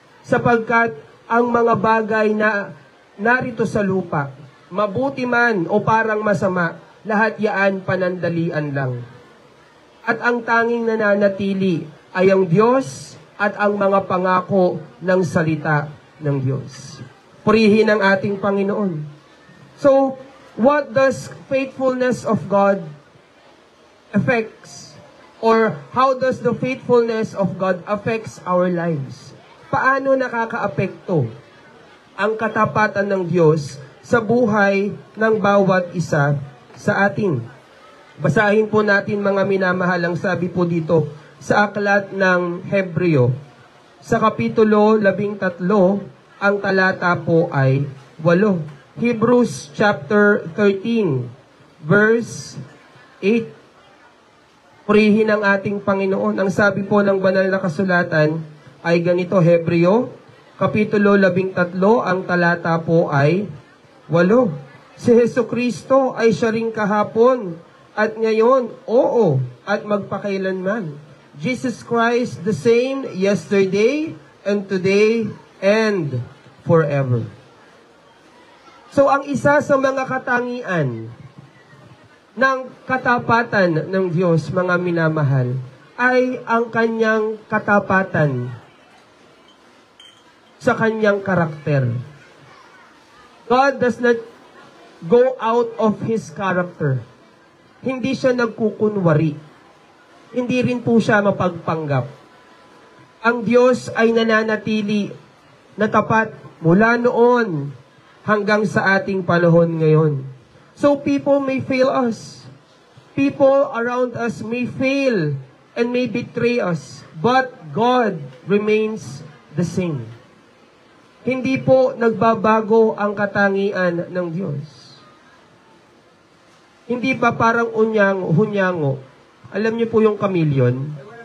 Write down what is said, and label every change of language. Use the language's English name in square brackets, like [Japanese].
[Filipino] Sapagkat ang mga bagay na narito sa lupa, mabuti man o parang masama, lahat yaan panandalian lang. At ang tanging nananatili ay ang Diyos at ang mga pangako ng salita ng Diyos. Purihin ang ating Panginoon. [English] So, what does faithfulness of God affects? Or how does the faithfulness of God affects our lives? [Filipino] Paano nakakaapekto ang katapatan ng Diyos sa buhay ng bawat isa sa atin? Basahin po natin mga minamahal ang sabi po dito sa aklat ng Hebreo. Sa Kapitulo 13, ang talata po ay 8. [English] Hebrews chapter 13, verse 8. [Filipino] Purihin ang ating Panginoon. Ang sabi po ng banal na kasulatan ay ganito, Hebreo, Kapitulo 13, ang talata po ay 8. Si Jesucristo ay siya ring kahapon at ngayon, oo, at magpakailanman. [English] Jesus Christ the same yesterday and today and forever. [Filipino] So ang isa sa mga katangian ng katapatan ng Diyos, mga minamahal, ay ang kanyang katapatan sa kanyang karakter. [English] God does not go out of His character. [Filipino] Hindi siya nagkukunwari. Hindi rin po siya mapagpanggap. Ang Diyos ay nananatili na tapat mula noon hanggang sa ating panahon ngayon. [English] So people may fail us. People around us may fail and may betray us. But God remains the same. [Filipino] Hindi po nagbabago ang katangian ng Diyos. Hindi ba parang hunyango? Alam niyo po yung chameleon?